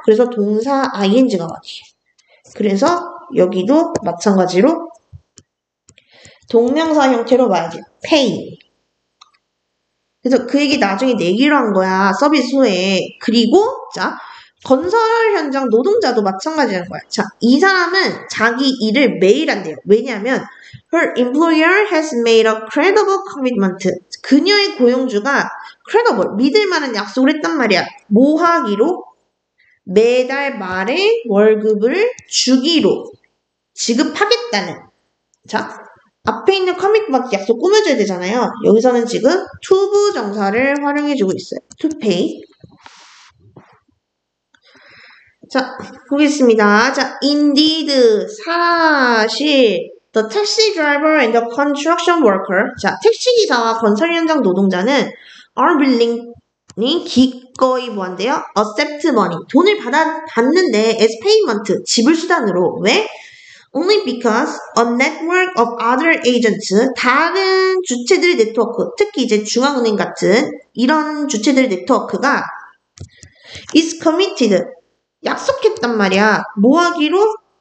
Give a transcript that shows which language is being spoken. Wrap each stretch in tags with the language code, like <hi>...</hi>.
<ko>그래서 동사 ing가 와요. 그래서 여기도 마찬가지로 동명사 형태로 와야죠.</ko> <en>pay.</en> <ko>그래서 그 얘기 나중에 내기로 한 거야. 서비스 후에. 그리고 자, 건설 현장 노동자도 마찬가지라는 거야. 자, 이 사람은 자기 일을 매일 한대요. 왜냐하면</ko> <en>her employer has made a credible commitment.</en> <ko>그녀의 고용주가 credible, 믿을 만한 약속을 했단 말이야. 뭐 하기로? 매달 말에 월급을 주기로. 지급하겠다는. 자, 앞에 있는 commitment 약속 꾸며줘야 되잖아요. 여기서는 지금 to 정사를 활용해주고 있어요.</ko> <en>to pay.</en> <ko>자, 보겠습니다.</ko> <en>자, indeed,</en> <ko>사실,</ko> <en>the taxi driver and the construction worker.</en> <ko>자, 택시기사와 건설 현장 노동자는</ko> <en>are willingly</en> <ko>기꺼이 뭐한대요?</ko> <en>accept money.</en> <ko>돈을 받는데</ko> <en>as payment,</en> <ko>지불 수단으로. 왜?</ko> <en>Only because a network of other agents,</en> <ko>다른 주체들의 네트워크, 특히 이제 중앙은행 같은 이런 주체들의 네트워크가</ko> <en>is committed,</en> <ko>약속했단 말이야. 뭐 하기로?</ko>